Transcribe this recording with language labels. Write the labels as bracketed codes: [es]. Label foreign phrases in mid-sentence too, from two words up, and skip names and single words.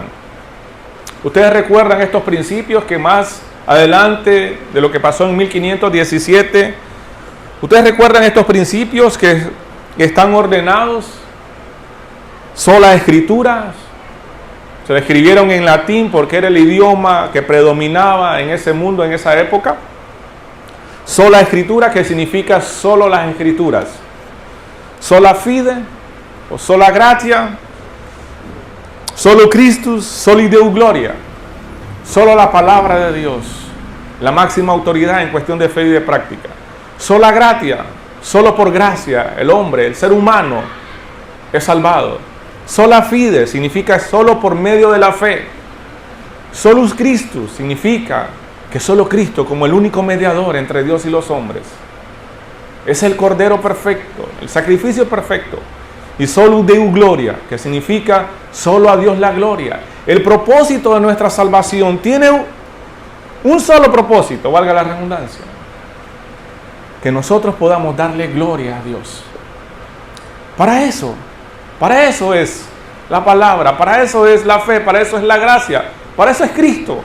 [es] Ustedes recuerdan estos principios que más adelante de lo que pasó en 1517, ustedes recuerdan estos principios que están ordenados, sola escritura, se escribieron en latín porque era el idioma que predominaba en ese mundo, en esa época. Sola escritura, que significa solo las escrituras. [la] Sola fide o sola gratia, solo Christus, soli Deo gloria. [es] Solo la palabra de Dios, la máxima autoridad en cuestión de fe y de práctica. [la] Sola gratia, [es] solo por gracia el hombre, el ser humano es salvado. [la] Sola fide [es] significa solo por medio de la fe. [la] Solus Christus [es] significa que solo Cristo, como el único mediador entre Dios y los hombres, es el Cordero perfecto, el sacrificio perfecto. [la] Y solus Deo gloria, [es] que significa solo a Dios la gloria. El propósito de nuestra salvación tiene un solo propósito, valga la redundancia: que nosotros podamos darle gloria a Dios. Para eso es la palabra, para eso es la fe, para eso es la gracia, para eso es Cristo.